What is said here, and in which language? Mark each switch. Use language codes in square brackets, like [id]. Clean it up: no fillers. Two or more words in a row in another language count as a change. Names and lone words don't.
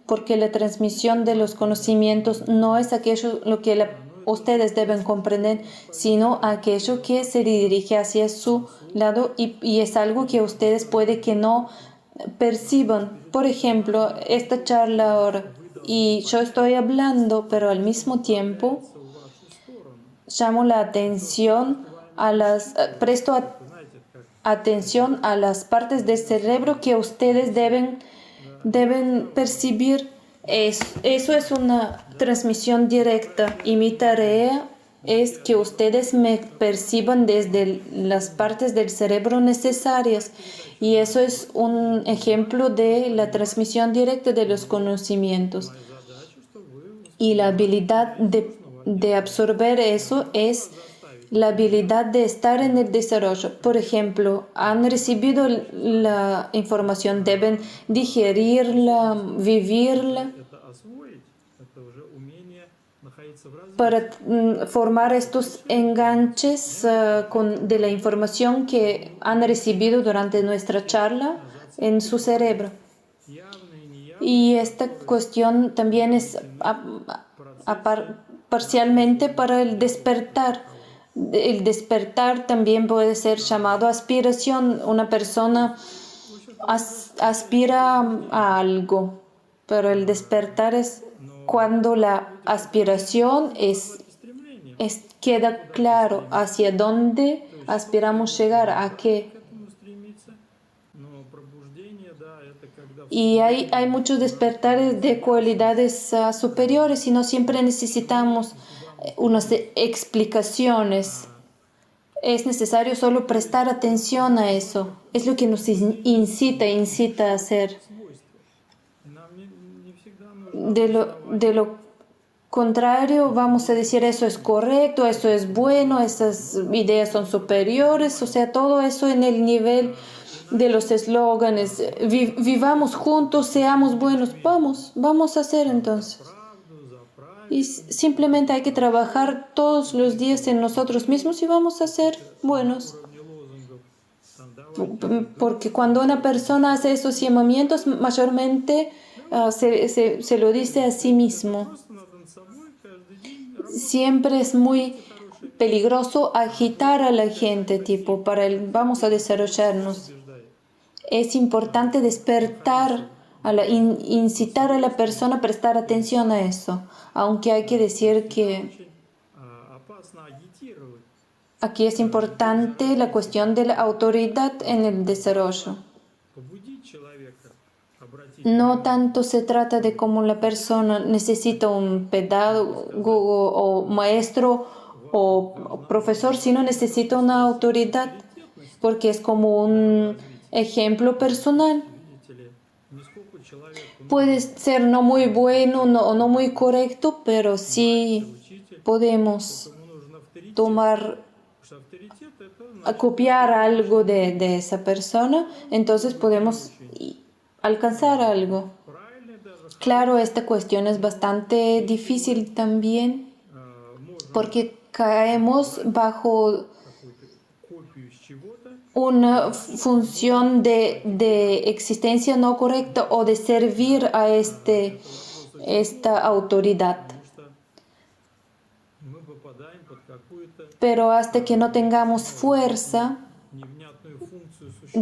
[es] porque la transmisión de los conocimientos no es aquello lo que ustedes deben comprender, sino aquello que se dirige hacia su lado y es algo que ustedes puede que no perciban. Por ejemplo, esta charla ahora, y yo estoy hablando, pero al mismo tiempo [ru] в вашу сторону. [es] llamo la atención a presto [ru] Знаете, как [es] atención a las partes del cerebro que ustedes deben percibir. Eso es una transmisión directa y mi tarea es que ustedes me perciban desde las partes del cerebro necesarias y eso es un ejemplo de la transmisión directa de los conocimientos. [ru] задача, что вы [es] Y la habilidad de absorber eso es la habilidad de estar en el desarrollo. Por ejemplo, han recibido la información, deben digerirla, vivirla [ru] это освоить. Это уже умение находиться в развитии. [es] para formar estos enganches de la información que han recibido durante nuestra charla en su cerebro. [ru] Явно и неявно [es] Y esta cuestión también es parcialmente para el despertar. El despertar también puede ser llamado aspiración. Una persona aspira a algo, pero el despertar es cuando la aspiración [ru] стремление [es] queda claro hacia dónde aspiramos llegar, a qué. [ru] к этому стремиться. Но пробуждение, да, это когда [es] Y hay muchos despertares de cualidades superiores y no siempre necesitamos unas explicaciones. Es necesario solo prestar atención a eso. Es lo que nos incita a hacer. [ru] свойства. И нам не всегда нужно [es] De lo contrario, vamos a decir eso es correcto, eso es bueno, esas ideas son superiores, o sea, todo eso en el nivel de los eslóganes. Vivamos juntos, seamos buenos. Vamos a hacer entonces. [ru] правду, за правильно. [es] Y simplemente hay que trabajar todos los días en nosotros mismos y vamos a ser buenos. [ru] Уровне лозунгов. Там, да, [es] Porque cuando una persona hace esos llamamientos, mayormente se lo dice a sí mismo. [ru] просто над собой каждый день [es] Siempre es muy peligroso agitar a la gente, tipo, vamos a desarrollarnos. [ru] побеждает. [es] Es importante despertar, incitar a la persona a prestar atención a eso. Aunque hay que decir que [ru] Очень опасно агитировать. [es] aquí es importante la cuestión de la autoridad en el desarrollo. [ru] Побудить человека обратить [es] No tanto se trata de cómo la persona necesita un pedagogo o maestro o profesor, sino necesita una autoridad, porque es como un ejemplo personal. [ru] видите ли, нисколько человек [es] Puede ser no muy bueno o no muy correcto, pero sí [ru] учитель, [es] podemos [ru] ему нужен авторитет. [es] tomar, [ru] Потому что авторитет это [es] copiar algo de esa persona, entonces podemos alcanzar algo. [ru] правильный даже [es] Claro, esta cuestión es bastante difícil también [ru] можно [es] porque caemos bajo [ru] какую-то копию с чего-то, [es] una función de existencia no correcta o de servir a esta autoridad. [ru] потому что мы попадаем под какую-то [es] Pero hasta que no tengamos fuerza, [ru] невнятную функцию существования.